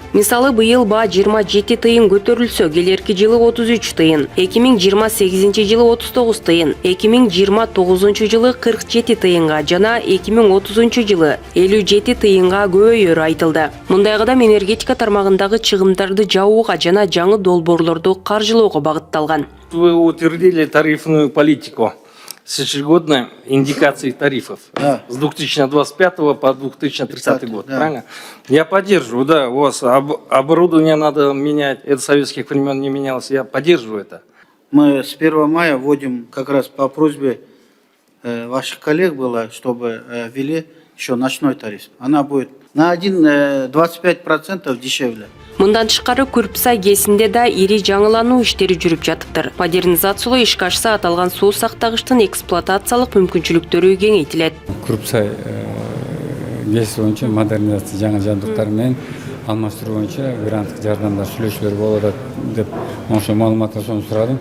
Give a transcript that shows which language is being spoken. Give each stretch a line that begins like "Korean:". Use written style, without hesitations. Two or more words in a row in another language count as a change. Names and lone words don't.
Kyrgyz: Мисалы, быйыл баа 27 тыйын көтөрүлсө, келерки жылы 33 тыйын, 2028 жылы 39 тыйын, 2029 жылы 47 тыйынга жана 2030 жылы 57 тыйынга көбөйөрү айтылды. Мындай кадам энергетика тармагындагы чыгымдарды жабууга жана жаңы долбоорлорду каржылоого багытталган.
Russian: Вы утвердили тарифную политику с ежегодной индикацией тарифов с 2025 по 2030 год, правильно? Я поддерживаю, да, у вас оборудование надо менять, это советских времен не менялось, я поддерживаю это. Мы с 1 мая вводим как раз по просьбе ваших коллег было, чтобы ввели еще ночной тариф. Она будет на 25% дешевле.
Kyrgyz: Мындан тышкары Күрпсай КЭСинде да ири жаңылануу иштери жүрүп жатыптыр. Модернизациялоо ишке ашса, аталган суу сактагычтын эксплуатациялык мүмкүнчүлүктөрү кеңейтилет. Күрпсай КЭС боюнча модернизация жаңы жабдыктар менен алмаштыруу боюнча гранттык жардамдар сүйлөшүүлөр болуп атат деп ошо маалыматты сурадым.